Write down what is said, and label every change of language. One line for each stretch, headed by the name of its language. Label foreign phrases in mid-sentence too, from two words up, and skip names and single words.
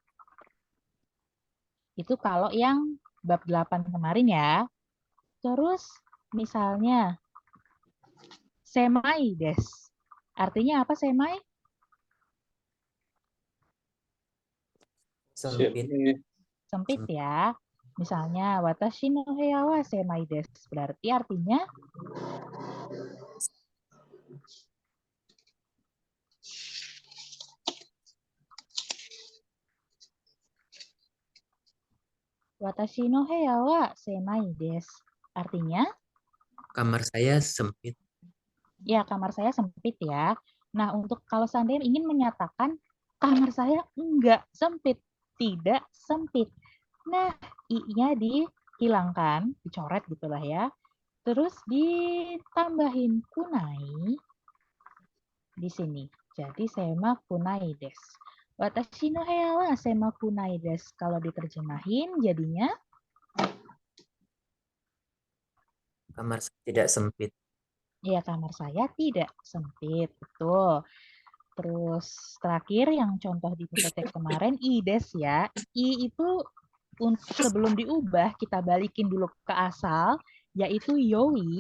Indonesian: Itu kalau yang bab 8 kemarin ya. Terus misalnya
Japanese: 狭いです.
Indonesian: Artinya apa semai? Sempit. Sempit ya.
Japanese: Misalnya 私の部屋は狭いです.
Indonesian: Berarti artinya
Japanese: 私の部屋は狭いです.
Indonesian: Artinya Kamar saya sempit. ya kamar saya sempit ya. Nah, untuk kalau seandainya ingin menyatakan kamar saya enggak sempit, tidak sempit. Nah, i-nya dihilangkan, dicoret gitulah ya. Terus ditambahin kunai di sini.
Japanese: Jadi 狭くないです. 私の部屋は狭くないです.
Indonesian: Kalau diterjemahin jadinya Kamar saya tidak sempit. ya kamar saya tidak sempit. Betul. Terus terakhir yang contoh di PPT kemarin ides ya. I itu sebelum diubah kita balikin dulu ke asal yaitu yoi.